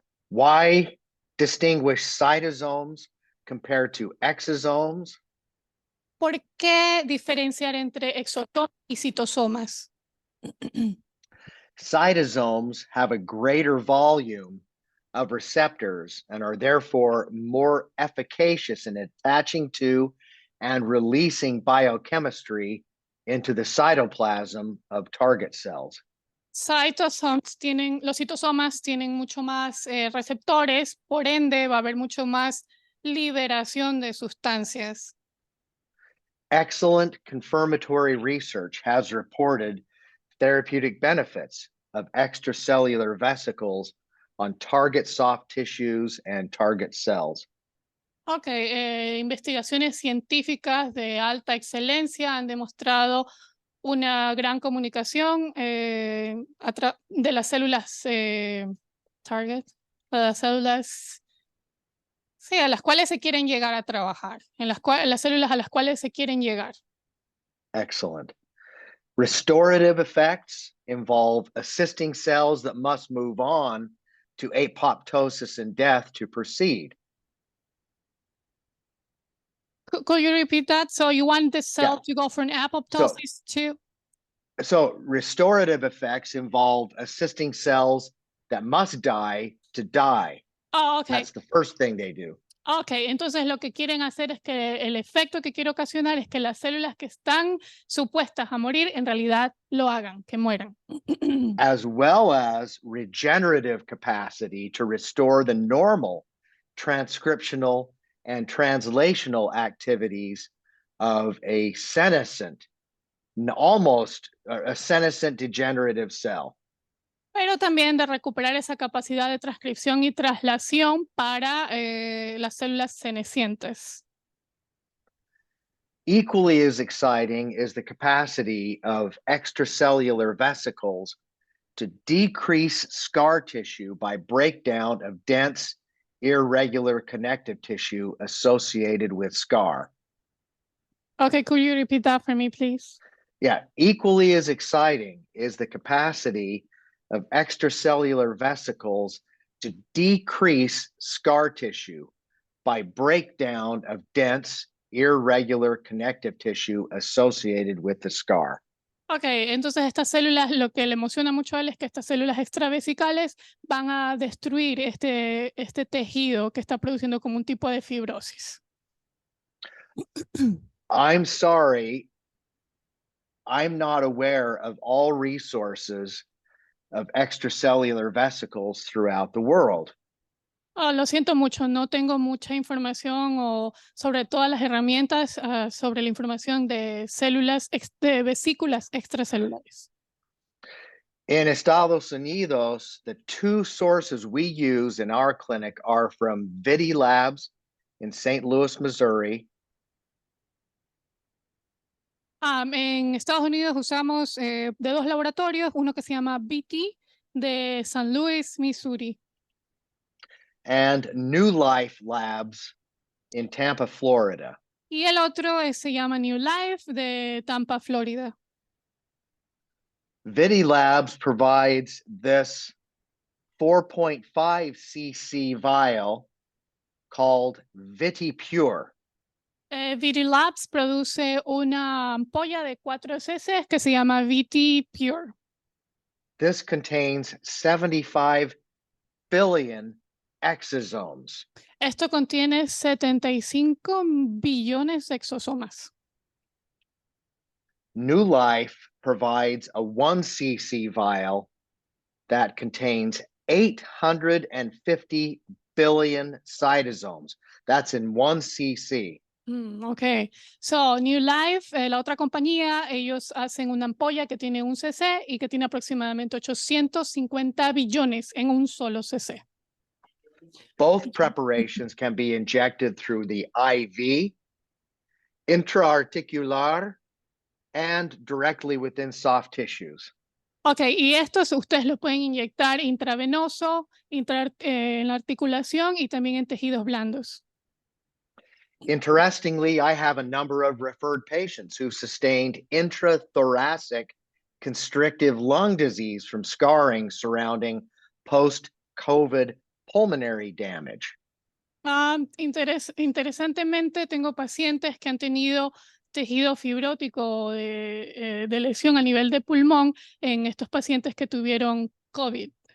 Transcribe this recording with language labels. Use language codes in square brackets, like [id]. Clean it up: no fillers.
[en] Why distinguish cytosomes compared to exosomes? [es] ¿Por qué diferenciar entre exosomas y citosomas? [en] Cytosomes have a greater volume of receptors and are therefore more efficacious in attaching to and releasing biochemistry into the cytoplasm of target cells. [es] Los citosomas tienen mucho más receptores, por ende va a haber mucho más liberación de sustancias. [en] Excellent confirmatory research has reported therapeutic benefits of extracellular vesicles on target soft tissues and target cells. [es] Ok, investigaciones científicas de alta excelencia han demostrado una gran comunicación de las células target, las células sí, a las cuales se quieren llegar a trabajar, las células a las cuales se quieren llegar. [en] Excellent. Restorative effects involve assisting cells that must move on to apoptosis and death to proceed. Could you repeat that? So you want the cell to go from apoptosis to? So restorative effects involve assisting cells that must die to die. Oh, okay. That's the first thing they do. [es] Ok, entonces lo que quieren hacer es que el efecto que quiere ocasionar es que las células que están supuestas a morir en realidad lo hagan, que mueran. [en] As well as regenerative capacity to restore the normal transcriptional and translational activities of a senescent, almost a senescent degenerative cell. [es] Pero también de recuperar esa capacidad de transcripción y traslación para las células senescientes. [en] Equally as exciting is the capacity of extracellular vesicles to decrease scar tissue by breakdown of dense, irregular connective tissue associated with scar. Okay, could you repeat that for me, please? Yeah, equally as exciting is the capacity of extracellular vesicles to decrease scar tissue by breakdown of dense, irregular connective tissue associated with the scar. [es] Ok, entonces estas células, lo que le emociona mucho a él es que estas células extravesicales van a destruir este tejido que está produciendo como un tipo de fibrosis. [en] I'm sorry, I'm not aware of all resources of extracellular vesicles throughout the world. [es] Oh, lo siento mucho, no tengo mucha información o sobre todas las herramientas sobre la información de células, de vesículas extracelulares. [en] In Estados Unidos, the two sources we use in our clinic are from Vidi Labs in St. Louis, Missouri. [es] En Estados Unidos usamos de dos laboratorios, uno que se llama BT de San Luis, Missouri. [en] And New Life Labs in Tampa, Florida. [es] Y el otro se llama New Life de Tampa, Florida. [en] Vidi Labs provides this 4.5 cc vial called VitiPure. [es] VT Labs produce una ampolla de 4 cc que se llama VT Pure. [en] This contains 75 billion exosomes. [es] Esto contiene 75 billones de exosomas. [en] New Life provides a 1 cc vial that contains 850 billion cytosomes. That's in 1 cc. [es] Ok, so New Life, la otra compañía, ellos hacen una ampolla que tiene 1 cc y que tiene aproximadamente 850 billones en un solo cc. [en] Both preparations can be injected through the IV, intraarticular, and directly within soft tissues. [es] Ok, y estos ustedes lo pueden inyectar intravenoso, en la articulación y también en tejidos blandos. [en] Interestingly, I have a number of referred patients who sustained intrathoracic constrictive lung disease from scarring surrounding post-COVID pulmonary damage. [es] Interesantemente, tengo pacientes que han tenido tejido fibrótico de lesión a nivel de pulmón en estos pacientes que tuvieron COVID.